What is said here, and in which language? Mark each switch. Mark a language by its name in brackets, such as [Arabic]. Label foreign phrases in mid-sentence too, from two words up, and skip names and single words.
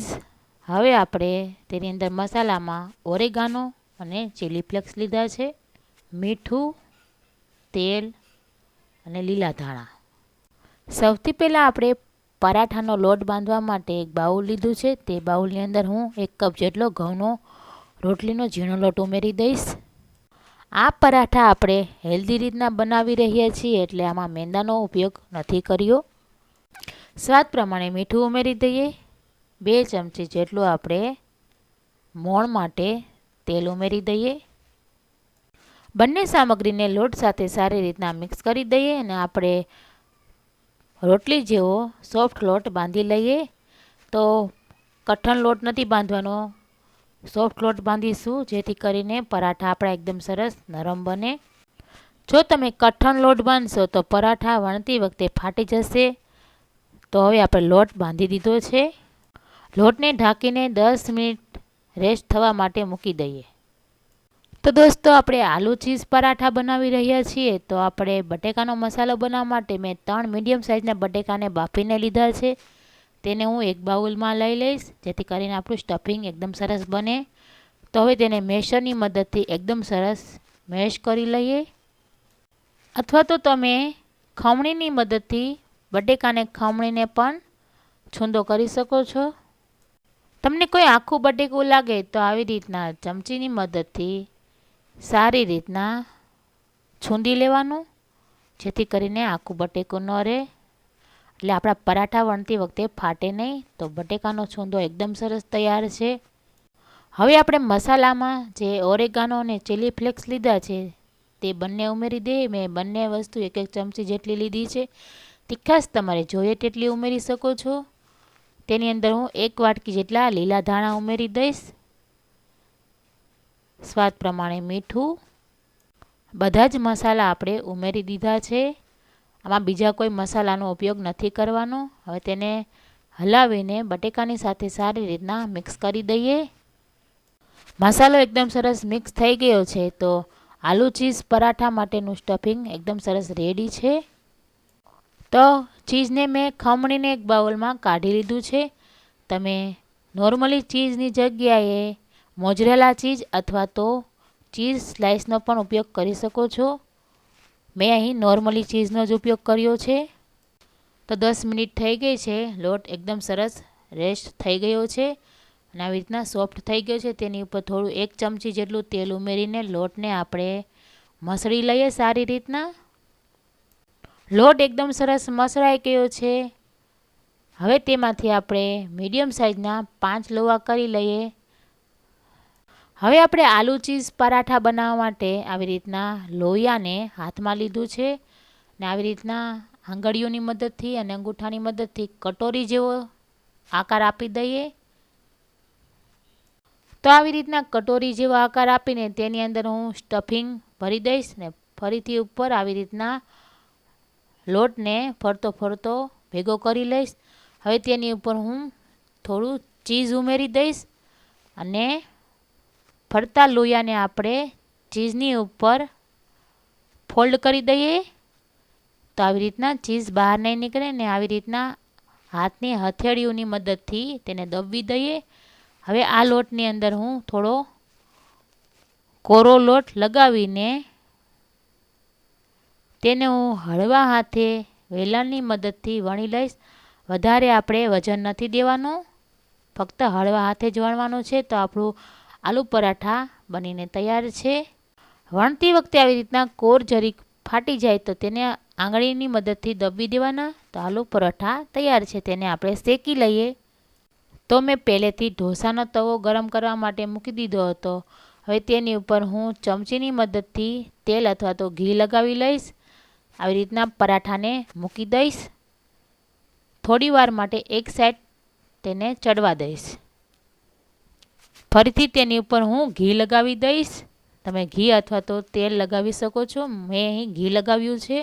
[Gujarati] હવે આપણે તેની અંદર મસાલા મેં ઓરેગાનો અને [English] chili flakes [Gujarati] લીધા છે, મીઠુ, તેલ અને લીલા ધાણા। સૌથી પહેલા આપણે પરાઠાનો લોટ બાંધવા માટે એક બાઉલ લીધું છે। તે બાઉલની અંદર હૂં 1 કપ જેટલો ઘઊનો રોટલીનો ઝીણો લોટ ઉમેરી દઈશ। આ પરાઠા આપણે હેલ્ધી રીતના બનાવી રહ્યા છીએ એટલે આમાં મૈદાનો ઉપયોગ નથી કર્યો। સ્વાદ પ્રમાણે મીઠું ઉમેરી દઈએ। 2 ચમચી जेटલું આપણે મોણ માટે તેલ ઉમેરી દઈએ। બંને સામગ્રીને લોટ સાથે સારી રીતના મિક્સ કરી દઈએ અને આપણે રોટલી જેવો સોફ્ટ લોટ બાંધી લઈએ। તો કઠણ લોટ નથી બાંધવાનો, સોફ્ટ લોટ બાંધીશું જેથી કરીને પરાઠા આપણા એકદમ સરસ નરમ બને। જો તમે કઠણ લોટ બાંધશો તો પરાઠા વણતી વખતે ફાટી જશે। તો હવે આપણે લોટ બાંધી દીધો છે। લોટને ઢાંકીને 10 મિનિટ રેસ્ટ થવા માટે મૂકી દઈએ। તો દોસ્તોં આપણે આલૂ ચીઝ પરાઠા બનાવી રહ્યા છીએ। તો આપણે બટેકાનો મસાલો બનાવવા માટે મેં 3 [English] medium sizena [Gujarati] બટેકાને બાફીને લીધા છે। તેને હૂં એક બાઉલ મેં લઈ લઈશ જેથી કરીને આપણું સ્ટફિંગ એકદમ સરસ બને। તો હવે તેને મેશરની મદદથી એકદમ સરસ મેશ કરી લઈએ, અથવા તો તમે ખમણીની મદદથી બટેકાને ખમણીને પણ છૂંદો કરી શકો છો। તમને કોઈ આખું બટેકું લાગે તો આવી રીતના ચમચીની મદદથી સારી રીતના છૂંદી લેવાનું જેથી કરીને આખું બટેકું ન રહે, એટલે આપણા પરાઠા વણતી વખતે ફાટે નહીં। તો બટેકાનો છૂંદો એકદમ સરસ તૈયાર છે। હવે આપણે મસાલામાં જે ઓરેગાનો અને ચીલી ફ્લેક્સ લીધા છે તે બંને ઉમેરી દઈએ। મેં બંને વસ્તુ 1-1 ચમચી જેટલી લીધી છે। તીખાસ તમારે જોઈએ તેટલી ઉમેરી શકો છો। તેની અંદર હૂં 1 વાટકી જેટલા લીલા ધાણા ઉમેરી દઈશ। સ્વાદ પ્રમાણે મીઠુ। બધા જ મસાલા આપણે ઉમેરી દીધા છે। આમાં બીજા કોઈ મસાલાનો ઉપયોગ નથી કરવાનો। હવે તેને હલાવીને બટેકાની સાથે સારી રીતના મિક્સ કરી દઈએ। મસાલો એકદમ સરસ મિક્સ થઈ ગયો છે। તો આલૂ ચીઝ પરાઠા માટેનું સ્ટફિંગ એકદમ સરસ રેડી છે। તો ચીઝ ને મેં ખમણીને એક બાઉલ મેં કાઢી લીધું છે। તમે નૉર્મલી ચીઝની જગ્યાએ [English] mozzarella cheese [Gujarati] અથવા તો [English] cheese sliceno [Gujarati] પણ ઉપયોગ કરી શકો છો। મેં અહીં નૉર્મલી ચીઝનો જ ઉપયોગ કર્યો છે। તો 10 મિનિટ થઈ ગઈ છે। લોટ એકદમ સરસ રેસ્ટ થઈ ગયો છે અને આવી રીતના સૉફ્ટ થઈ ગયો છે। તેની ઉપર થોડું 1 ચમચી જેટલું તેલ ઉમેરીને લોટને આપણે મસળી લઈએ સારી રીતના। લોટ એકદમ સરસ મસળાઈ ગયો છે। હવે તેમાંથી આપણે [English] medium sizena [Gujarati] 5 લોવા કરી લઈએ। હવે આપણે આલૂ ચીઝ પરાઠા બનાવવા માટે આવી રીતના લોહિયાને હાથમાં લીધું છે ને આવી રીતના આંગળીઓની મદદથી અને અંગૂઠાની મદદથી કટોરી જેવો આકાર આપી દઈએ। તો આવી રીતના કટોરી જેવો આકાર આપીને તેની અંદર હૂં સ્ટફિંગ ભરી દઈશ ને ફરીથી ઉપર આવી રીતના લોટ ને ફરતો ફરતો ભેગો કરી લઈશ। હવે તેની ઉપર હૂં થોડું ચીઝ ઉમેરી દઈશ અને ફરતા લોહિયાને આપણે ચીઝની ઉપર ફોલ્ડ કરી દઈએ। તો આવી રીતના ચીઝ બહાર નહીં નિકળે ને આવી રીતના હાથની હથેળીઓની મદદથી તેને દબવી દઈએ। હવે આ લોટની અંદર હૂં થોડો કોરો લોટ લગાવીને તેને હૂં હળવા હાથે વેલણની મદદથી વણી લઈશ। વધારે આપણે વજન નથી દેવાનું, ફક્ત હળવા હાથે જ વણવાનું છે। તો આપણું આલૂ પરાઠા બનીને તૈયાર છે। વણતી વખતે આવી રીતના કોર જરીક ફાટી જાય તો તેને આંગળીની મદદથી દબવી દેવાના। તો આલૂ પરાઠા તૈયાર છે। તેને આપણે શેકી લઈએ। તો મેં પહેલેથી ઢોસાનો તવો ગરમ કરવા માટે મૂકી દીધો હતો। હવે તેની ઉપર હૂં ચમચીની મદદથી તેલ અથવા તો ઘી લગાવી લઈશ। આવી રીતના પરાઠાને મૂકી દઈશ। થોડી વાર માટે એક સાઈડ તેને ચડવા દઈશ. ફરીથી તેની ઉપર હું ઘી લગાવી દઈશ. તમે ઘી અથવા તો તેલ લગાવી શકો છો. મેં અહીં ઘી લગાવ્યું છે.